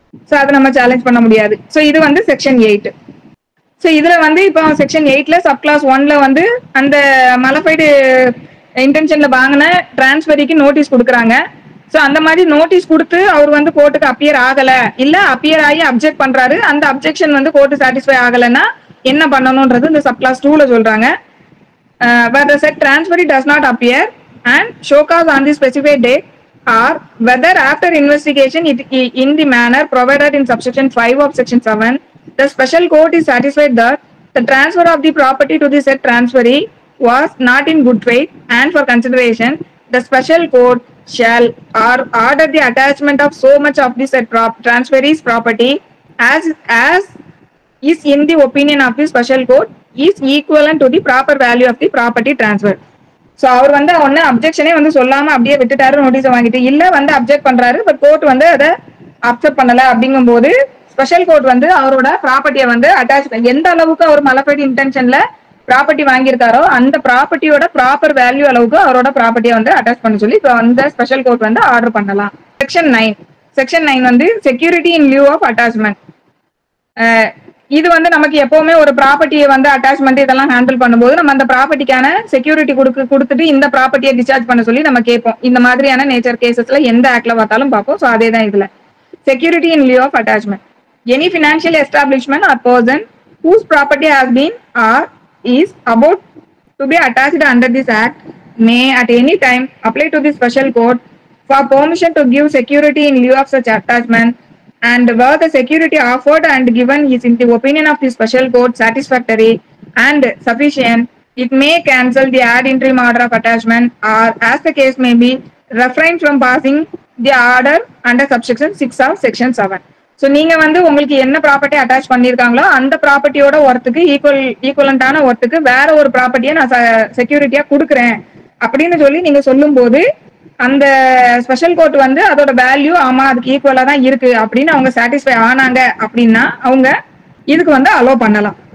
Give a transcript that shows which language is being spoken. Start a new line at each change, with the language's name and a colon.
Tamil: So அதை நம்ம challenge பண்ண முடியாது. சோ இது வந்து செக்ஷன் 8. சோ இதுல வந்து இப்போ செக்ஷன் 8ல சப் கிளாஸ் 1ல வந்து அந்த மலஃபைடு இன்டென்ஷன்ல வாங்கின டிரான்ஸ்பரிக்கு நோட்டீஸ் கொடுக்குறாங்க. சோ அந்த மாதிரி நோட்டீஸ் கொடுத்து அவர் வந்து கோர்ட்டுக்கு அப்பியர் ஆகல, இல்ல அப்பியர் ஆகி அப்ஜெக்ட் பண்றாரு, அந்த அப்ஜெக்ஷன் வந்து கோர்ட்டு சாட்டிஸ்ஃபை ஆகலைன்னா என்ன பண்ணணும்ன்றது இந்த சப் கிளாஸ் 2ல சொல்றாங்க.
English: where the said transferee does not appear and show cause on the specified date, or whether after investigation in the manner provided in subsection 5 of section 7, the special court is satisfied that the transfer of the property to the said transferee was not in good faith, and for consideration the special court shall order the attachment of so much of the said transferee's property as is in the opinion of the special court is equivalent to the proper value of the property transfer.
Tamil: So அவர் வந்து ஒன்னு அப்ஜெக்ஷனே வந்து சொல்லாம அப்படியே விட்டுட்டாரு, notice வாங்கிட்டு, இல்ல வந்து object பண்றாரு, பட் கோர்ட் வந்து அதை அக்செப்ட் பண்ணல அப்படிங்கும் போது ஸ்பெஷல் கோர்ட் வந்து அவரோட ப்ராப்பர்ட்டியை வந்து அட்டாச், எந்த அளவுக்கு அவர் மலஃபைடு இன்டென்ஷன்ல ப்ராப்பர்ட்டி வாங்கியிருக்காரோ அந்த ப்ராப்பர்ட்டியோட ப்ராப்பர் வேல்யூ அளவுக்கு அவரோட ப்ராப்பர்ட்டியை வந்து அட்டாச் பண்ண சொல்லி அந்த ஸ்பெஷல் கோர்ட் வந்து ஆர்டர் பண்ணலாம். செக்ஷன் 9 வந்து security in Liu of attachment. இது வந்து நமக்கு எப்பவுமே ஒரு ப்ராப்பர்ட்டியை வந்து அட்டாச்மெண்ட் இதெல்லாம் ஹேண்டில் பண்ணும்போது நம்ம அந்த ப்ராப்பர்ட்டிக்கான செக்யூரிட்டி கொடுத்துட்டு இந்த ப்ராப்பர்ட்டியை டிஸ்சார்ஜ் பண்ண சொல்லி நம்ம கேட்போம். இந்த மாதிரியான நேச்சர் கேசஸ்ல எந்த ஆக்ட்ல பார்த்தாலும் பார்ப்போம். ஸோ அதே தான் இதுல security in Liu of attachment.
English: Any financial establishment or person whose property has been or is about to be attached under this act may at any time apply to the special court for permission to give security in lieu of such attachment, and where the security offered and given is in the opinion of the special court satisfactory and sufficient, it may cancel the ad interim order of attachment, or as the case may be, refrain from passing the order under subsection 6 of section 7.
Tamil: So நீங்க வந்து உங்களுக்கு என்ன property attach பண்ணிருக்காங்களோ அந்த ப்ராப்பர்ட்டியோட ஒர்த்துக்கு ஈக்குவலண்டான ஒர்த்துக்கு வேற ஒரு ப்ராப்பர்ட்டியை நான் செக்யூரிட்டியா கொடுக்குறேன் அப்படின்னு சொல்லி நீங்க சொல்லும் போது அந்த ஸ்பெஷல் கோர்ட் வந்து அதோட வேல்யூ ஆமா அதுக்கு ஈக்குவலா தான் இருக்கு அப்படின்னு அவங்க சாட்டிஸ்ஃபை ஆனாங்க அப்படின்னா அவங்க இதுக்கு வந்து அலோ பண்ணலாம்.